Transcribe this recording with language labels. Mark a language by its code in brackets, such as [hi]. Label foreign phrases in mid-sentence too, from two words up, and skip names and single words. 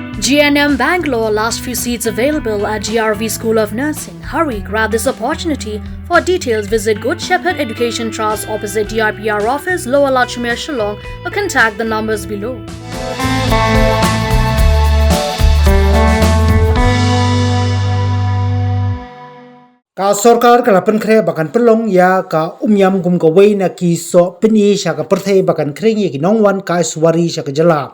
[en] GNM Bangalore, last few seats available at GRV School of Nursing. Hurry, grab this opportunity. For details, visit Good Shepherd Education Trust opposite DRPR office, Lower Lachmere, Shillong, or contact the numbers below. [kha] Ka sorkar ka lapan kre bakan pelong ya ka Umiam gum ka wei na ki Sohpyni sya ka perthei bakan kring ye ki nongwan ka swari sya ka jylla.